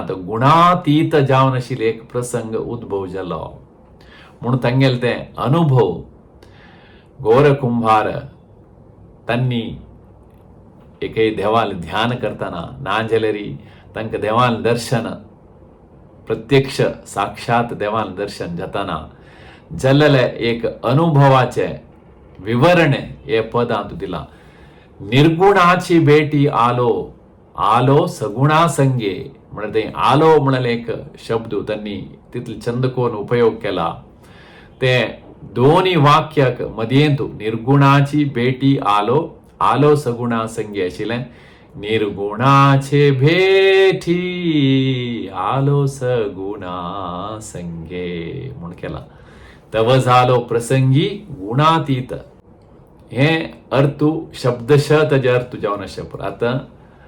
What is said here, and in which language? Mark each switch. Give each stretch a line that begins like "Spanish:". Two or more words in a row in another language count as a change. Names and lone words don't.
Konkani: तो गुणातीत जावन आशिल्लो एक प्रसंग उद्भव जालो म्हणून तांगेले ते अनुभव गौर कुंभार तांणी एके देवाल ध्यान करतना ना जाल्यार तांकां देवाल दर्शन प्रत्यक्ष साक्षात देवाल दर्शन जाताना जाल्ले एक अनुभवाचे विवरण हे पदांत दिला.
Marathi: निर्गुणाची भेटी आलो आलो सगुणा संगे
Konkani: म्हणजे ते आलो म्हणले एक शब्द त्यांनी तितले चंद कोण उपयोग केला. ते दोन्ही वाक्याक मध्येंतू
Marathi: निर्गुणाची भेटी आलो आलो सगुणा संगे
Konkani: आशिल्लें.
Marathi: निर्गुणाचे भेटी आलो सगुणा संगे
Konkani: म्हूण केला.
Marathi: तव जालो प्रसंगी गुणातीत
Konkani: हे अर्थ शब्दशः ताजे अर्थ जावन आसा.